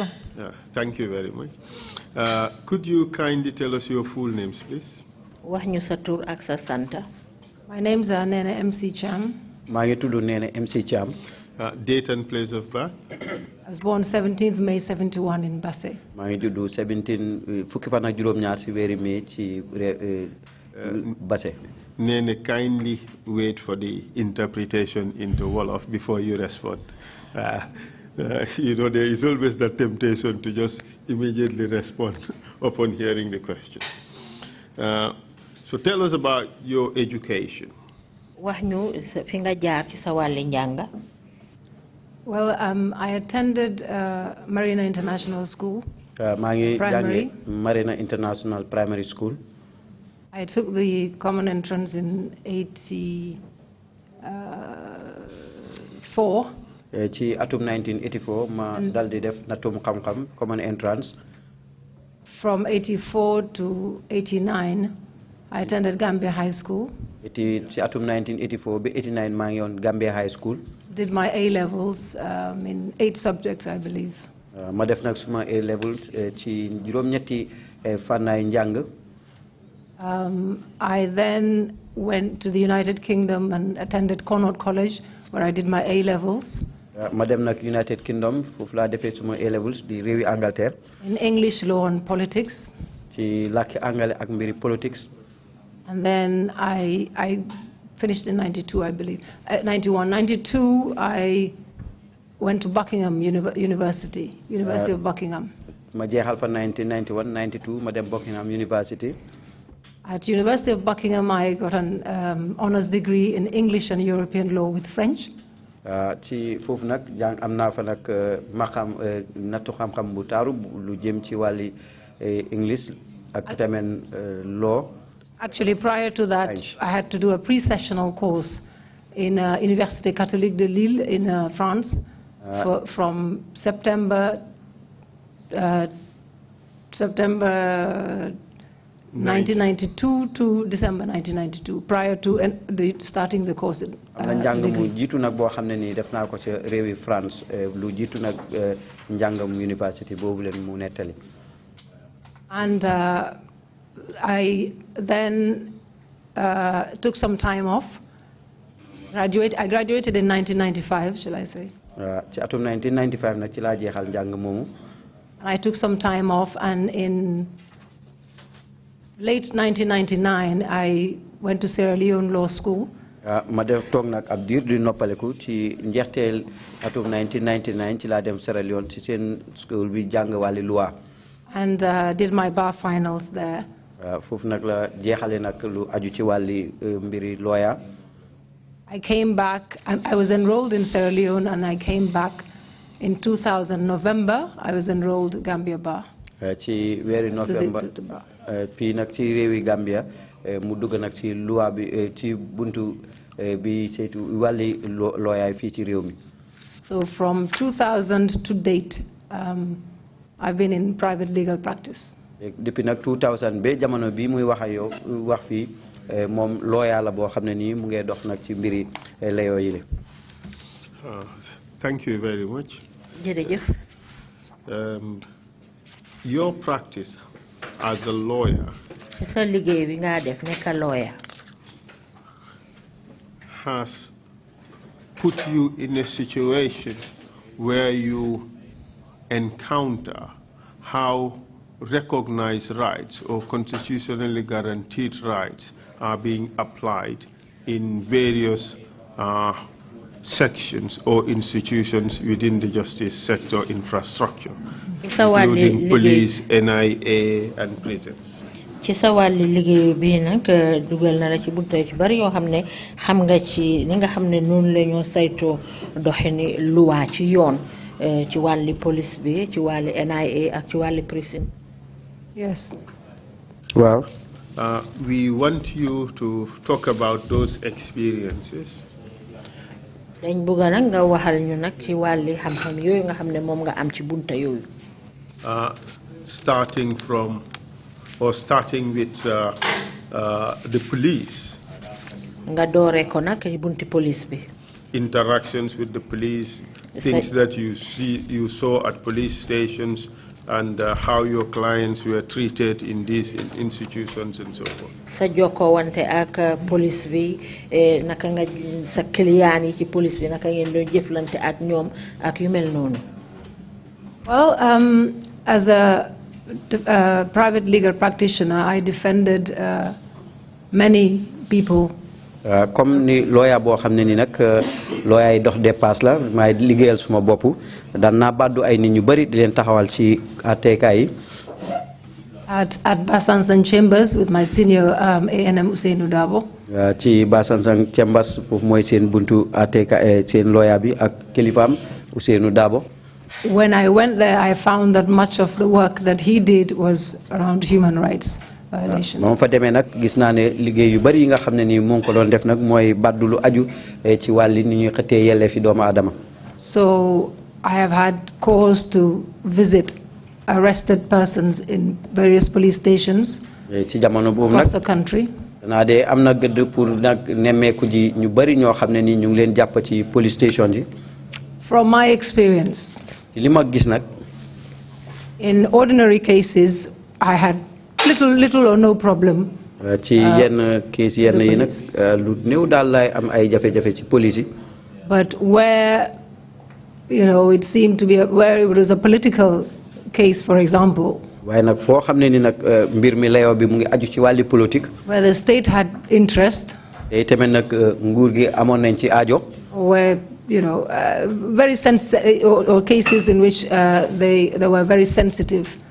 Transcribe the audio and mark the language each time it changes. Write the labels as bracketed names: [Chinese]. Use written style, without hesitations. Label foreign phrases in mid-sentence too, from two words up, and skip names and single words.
[English] Thank you very much. Could you kindly tell us your full names, please? My name's Neneh M.C Cham. Neneh M.C Cham. Date and place of birth? I was born 17th May 71 in Basse. [Wolof] 17 fukki fan ak juroom ñaar ci wéri May ci Basse. [English] Neneh, kindly wait for the interpretation into Wolof before you respond. You know, there is always that temptation to just immediately respond upon hearing the question. So tell us about your education. Well, I attended Marina International School, primary. Marina International Primary School. I took the common entrance in 1984. [Wolof] Ci atum 1984 ma daldi def natum xam-xam [English] common entrance. From 84 to 89, I attended Gambia High School. [Wolof] Ci atum 1984 be 89 ma ngi won Gambia High School. [English] Did my A levels in 8 subjects, I believe. [Wolof] Ma def nak suma [English] A levels [Wolof] ci juroom ñetti fànnaay njàng. [English] I then went to the United Kingdom and attended Connaught College, where I did my A levels. [Wolof] Ma dem nak United Kingdom fofu la defé suma A levels di réewi Angleterre. [English] In English, law and politics. [Wolof] Ci làkki anglais ak mbiri politics. [English] And then I finished in 92, I believe. 91, 92, I went to Buckingham University of Buckingham. [Wolof] Ma jeexal fa 1991, 92 ma dem Buckingham University. [English] At University of Buckingham, I got an honors degree in English and European law with French. [Wolof] Ci foofu nag jàng am naa fa nag maxam nattu xam-xam bu taaru lu jëm ci wàlli English ak tamit law. [English] Actually, prior to that, French. I had to do a pre-sessional course in Université Catholique de Lille in France from September 1992 to December 1992, prior to starting the course. [Wolof] Njàng mu jiitu nag boo xam ne nii def naa ko ci réewi France lu jiitu nag njàngam university boobu leen mu nettali. [English] And I then took some time off. I graduated in 1995, shall I say? [Wolof] Ci atum 1995 nag ci laa jeexal njàng moomu. [English] I took some time off, and in late 1999, I went to Sierra Leone Law School. [Wolof] Ma def toog nag ab diir di noppaleku ci njeexteel atum 1999 ci laa dem Sierra Leone ci seen school bi jàng wàlli loi. [English] And did my bar finals there. [Wolof] Foofu nag la jeexale nag lu aju ci wàlli mbiri lawyer. [English] I came back. I was enrolled in Sierra Leone, and I came back in 2000 November. I was enrolled Gambia Bar. [Wolof] Ci weeri November fii nag ci réewi Gambia mu dugg nag ci loi bi ci buntu bi saytu wàlli lawyer fii ci réew mi. [English] So from 2000 to date, I've been in private legal practice. [Wolof] Depuis nag 2000 ba jamono bi muy wax ak yow wax fii moom lawyer la boo xam ne nii mu ngi dox nag ci mbiri layoo yi. [English] Thank you very much. [Wolof] Jërëjëf. [English] Your practice as a lawyer has put you in a situation where you encounter how recognized rights or constitutionally guaranteed rights are being applied in various sections or institutions within the justice sector infrastructure, including police, NIA, and prisons. [Wolof] ci sa wàlli liggéey bi nag dugal na la ci buntu ci bari yoo xam ne xam nga ci ni nga xam ne noonu la ñoo saytoo doxini luwaa ci yoon ci wàlli police bi ci wàlli NIA ak ci wàlli prison. [English] Yes. Wow. We want you to talk about those experiences. [Wolof] dañ bëgg nag nga waxal ñu nag ci wàlli xam-xam yooyu nga xam ne moom nga am ci bunta yooyu. [English] Starting with the police. [Wolof] Nga doore ko nag ci bunti police bi. [English] Interactions with the police, things that you saw at police stations, and how your clients were treated in these institutions and so forth. [Wolof] Sa joko wante ak police bi naka nga sa client yi ci police bi naka ngeen doon jëflante ak ñoom ak yu mel noonu. [English] Well, as a private legal practitioner, I defended many people. [Wolof] Comme ni lawyer bo xamne ni nak lawyer yi dox dépasse la may liggéeyal suma bop dan na baddu ay nit ñu bari di len taxawal ci ATK yi. [English] At Basansang Chambers with my senior A.N.M. Ousseynou Dabo. [Wolof] Ci Basansang Chambers fofu moy seen buntu ATK seen lawyer bi ak kilifam Ousseynou Dabo. [English] When I went there, I found that much of the work that he did was around human rights violations. [Wolof] Moom fa demee nag gis naa ne liggéey yu bari yi nga xam ne nii mu ngi ko doon def nag mooy baddu lu aju ci wàlli ni ñuy xëttee yelleefi doomu aadama. [English] So I have had cause to visit arrested persons in various police stations [Wolof] ci jamono boobu nag [English] across the country. [Wolof] naa de am na gëdd pour nag nemmeeku ji ñu bari ñoo xam ne nii ñu ngi leen jàpp ci [English] police station [Wolof] yi. [English] From my experience, in ordinary cases, I had little or no problem. But where, it seemed to be where it was a political case, for example, where the state had interest, where very sensitive, or cases in which they were very sensitive.